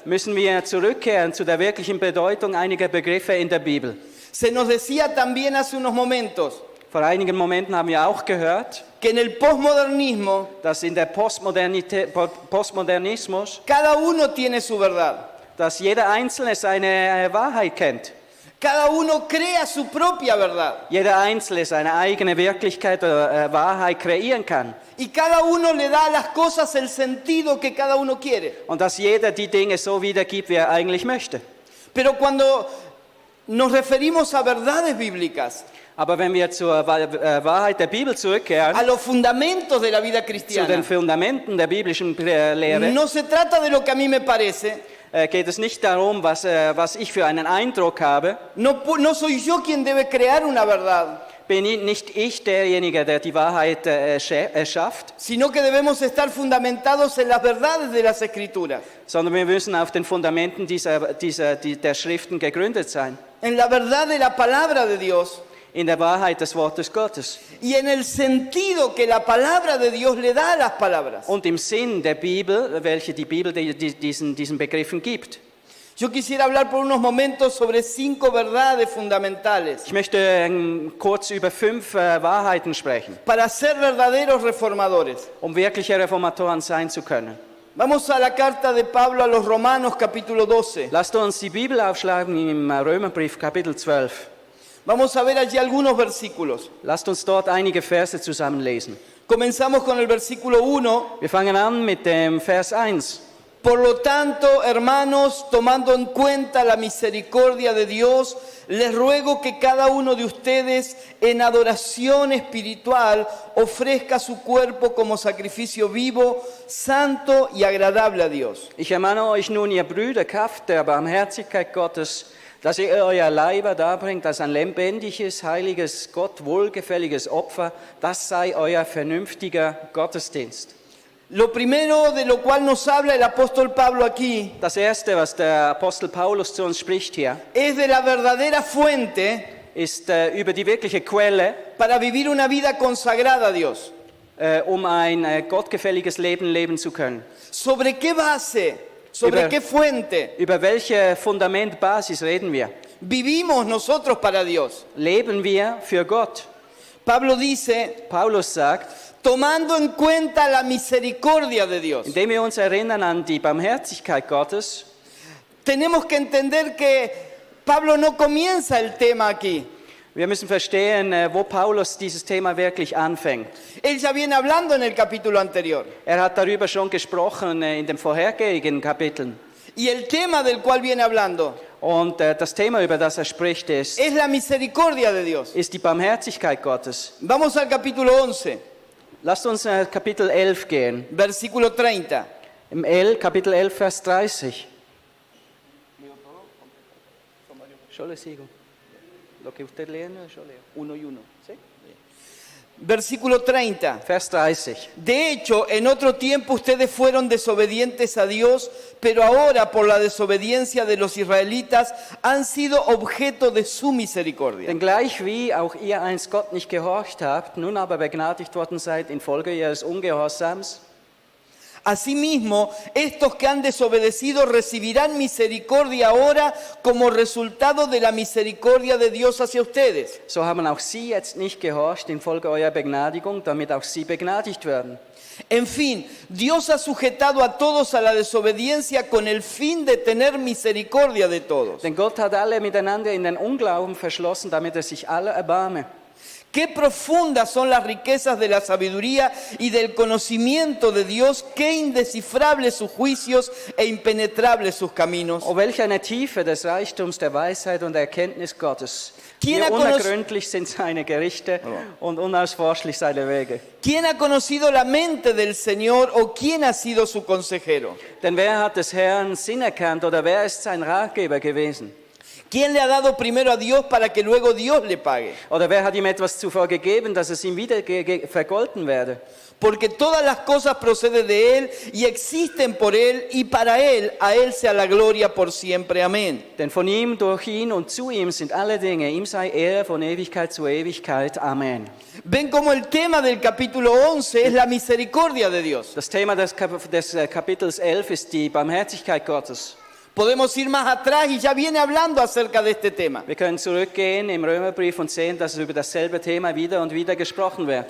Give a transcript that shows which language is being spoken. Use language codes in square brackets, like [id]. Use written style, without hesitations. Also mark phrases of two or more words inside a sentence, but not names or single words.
[de] müssen wir zurückkehren zu der wirklichen Bedeutung einiger Begriffe in der Bibel. [es] Se nos decía también hace unos momentos [de] Vor einigen Momenten haben wir auch gehört, [es] que en el posmodernismo [de] dass in der Postmodernismus, [es] cada uno tiene su verdad. [de] dass jeder Einzelne seine Wahrheit kennt. [es] Cada uno crea su propia verdad. [de] Jeder Einzelne seine eigene Wirklichkeit oder Wahrheit kreieren kann. [es] Y cada uno le da a las cosas el sentido que cada uno quiere. [de] Und dass jeder die Dinge so wiedergibt, wie er eigentlich möchte. [es] Pero cuando nos referimos a verdades bíblicas, [de] Aber wenn wir zur Wahrheit der Bibel zurückkehren, [es] a los fundamentos de la vida [de] zu den [es] cristiana, [de] Fundamenten der biblischen Lehre, [es] no se trata de lo que a mí me parece, [de] geht es nicht darum, was ich für einen Eindruck habe. [es] no soy yo quien debe crear una verdad. [de] bin nicht ich derjenige, der die Wahrheit erschafft, [es] sino que debemos estar fundamentados en las verdades de las Escrituras, [de] sondern wir müssen auf den Fundamenten der Schriften gegründet sein. [es] en la verdad de la palabra de Dios [de] In der Wahrheit des Wortes Gottes [es] y en el sentido que la palabra de Dios le da a las palabras. [de] und im Sinn der Bibel, welche die Bibel diesen Begriffen gibt. [es] Yo quisiera hablar por unos momentos sobre 5 verdades fundamentales [de] Ich möchte kurz über 5 Wahrheiten sprechen, [es] para ser verdaderos reformadores. [de] um wirkliche Reformatoren sein zu können. [es] Vamos a la carta de Pablo a los Romanos, capítulo 12. [de] Lasst uns die Bibel aufschlagen im Römerbrief Kapitel 12. [es] Vamos a ver allí algunos versículos. [de] Lasst uns dort einige Verse zusammenlesen. [es] Comenzamos con el versículo 1. [de] Wir fangen an mit dem Vers 1. [es] Por lo tanto, hermanos, tomando en cuenta la misericordia de Dios, les ruego que cada uno de ustedes en adoración espiritual ofrezca su cuerpo como sacrificio vivo, santo y agradable a Dios. [de] Ich ermahne euch nun, ihr Brüder, Kraft der Barmherzigkeit Gottes, dass ihr euer Leiber darbringt als ein lebendiges, heiliges, Gott wohlgefälliges Opfer, das sei euer vernünftiger Gottesdienst. [es] Lo primero de lo cual nos habla el apóstol Pablo aquí [de] Das Erste, was der Apostel Paulus zu uns spricht hier, [es] es de la verdadera fuente [de] ist über die wirkliche Quelle, [es] para vivir una vida consagrada a Dios. [de] um ein gottgefälliges Leben leben zu können. [es] ¿Sobre qué base? ¿Sobre [de] Über- [es] qué fuente [de] Über welche Fundamentbasis reden wir? [es] vivimos nosotros para Dios? [de] Leben wir für Gott? [es] Pablo dice, [de] Paulus sagt, [es] tomando en cuenta la misericordia de Dios. [de] indem wir uns erinnern an die Barmherzigkeit Gottes, [es] Tenemos que entender que Pablo no comienza el tema aquí. [de] wir müssen verstehen, wo Paulus dieses Thema wirklich anfängt. [es] Él ya viene hablando en el capítulo anterior. [de] Er hat darüber schon gesprochen in den vorhergehenden Kapiteln. [es] Y el tema del cual viene hablando [de] Und das Thema, über das er spricht, ist [es] es la misericordia de Dios. [de] die Barmherzigkeit Gottes. [es] Vamos al capítulo 11, [de] Lasst uns Kapitel 11 gehen. [es] versículo 30. [de] Im Kapitel 11, Vers 30. [es] Yo le sigo. Lo que usted lee, yo leo. Uno y uno. ¿Sí? Versículo 30. [de] Vers 30. [es] De hecho, en otro tiempo ustedes fueron desobedientes a Dios, pero ahora por la desobediencia de los israelitas han sido objeto de su misericordia. [de] Denn gleich wie auch ihr einst Gott nicht gehorcht habt, nun aber begnadigt worden seid infolge ihres Ungehorsams, [es] Asimismo, estos que han desobedecido recibirán misericordia ahora como resultado de la misericordia de Dios hacia ustedes. [de] so haben auch sie jetzt nicht gehorcht infolge eurer Begnadigung, damit auch sie begnadigt werden. [es] En fin, Dios ha sujetado a todos a la desobediencia con el fin de tener misericordia de todos. [de] Denn Gott hat alle miteinander in den Unglauben verschlossen, damit er sich alle erbarme. [es] Qué profundas son las riquezas de la sabiduría y del conocimiento de Dios, qué indescifrables sus juicios e impenetrables sus caminos. [de] Oh, welch eine Tiefe des Reichtums der Weisheit und der Erkenntnis Gottes. Wie [es] ¿Quién ha [de] unergründlich sind seine Gerichte und unausforschlich seine Wege. [es] ¿Quién ha conocido la mente del Señor o quién ha sido su consejero? [de] Denn wer hat des Herrn Sinn erkannt oder wer ist sein Ratgeber gewesen? [es] ¿Quién le ha dado primero a Dios para que luego Dios le pague? [de] Oder wer hat ihm etwas zuvor gegeben, dass es ihm wieder vergolten werde? [es] Porque todas las cosas proceden de Él y existen por Él y para Él, a Él sea la gloria por siempre. Amén. [de] Denn von ihm, durch ihn und zu ihm sind alle Dinge. Ihm sei Ehre von Ewigkeit zu Ewigkeit. Amen. [es] Ven como el tema del capítulo 11 es la misericordia de Dios. [de] Das Thema des Kapitels 11 ist die Barmherzigkeit Gottes. [es] Podemos ir más atrás y ya viene hablando acerca de este tema. [de] Wir können zurückgehen im Römerbrief und sehen, dass über dasselbe Thema wieder und wieder gesprochen wird.